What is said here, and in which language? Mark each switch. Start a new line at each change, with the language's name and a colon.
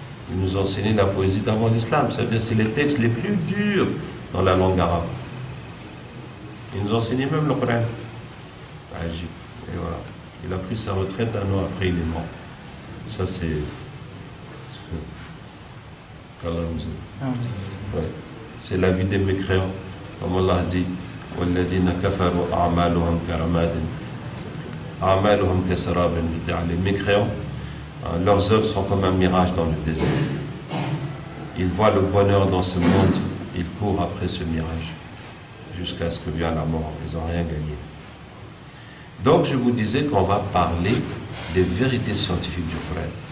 French: Il nous enseignait la poésie d'avant l'islam. C'est-à-dire, c'est les textes les plus durs dans la langue arabe. Il nous enseignait même le Coran. Ajib. Et voilà. Il a pris sa retraite un an après, il est mort. Ça, c'est. Qu'Allah nous aide. Ouais. C'est la vie des mécréants. Comme Allah dit,
Arabic: وَالَّذِينَ كَفَرُوا أَعْمَالُهُمْ كَرَمَادٍ أَعْمَالُهُمْ كَسَرَابٍ.
French: Les mécréants, leurs œuvres sont comme un mirage dans le désert. Ils voient le bonheur dans ce monde, ils courent après ce mirage, jusqu'à ce que vienne la mort. Ils n'ont rien gagné. Donc je vous disais qu'on va parler des vérités scientifiques du Coran.